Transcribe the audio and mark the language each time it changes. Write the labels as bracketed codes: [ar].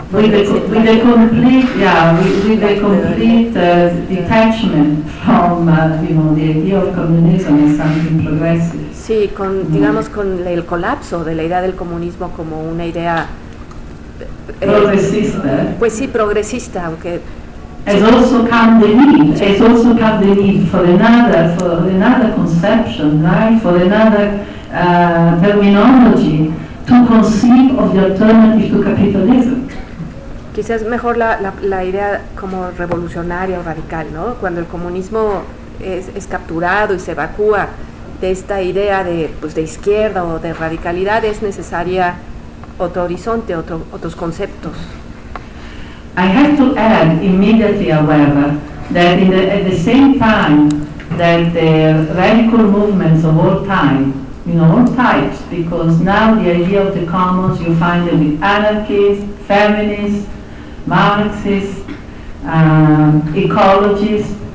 [en] with a complete, with a complete detachment from, you know, the idea of communism as something progressive. [es] Sí, con, digamos, con el colapso de la idea del comunismo como una idea progresista. Pues sí, progresista, aunque. [en] Has also come the need. Has also come the need for another conception, right? For another terminology to conceive of the alternative to capitalism. [es] Quizás mejor la idea como revolucionaria o radical, ¿no? Cuando el comunismo es capturado y se evacúa de esta idea de pues de izquierda o de radicalidad, es necesaria otro horizonte, otros conceptos. [en] I have to add immediately, however, that at the same time that the radical movements of all time, you know, all types, because now the idea of the commons, you find it with anarchists, feminists, Marxists, ecologists.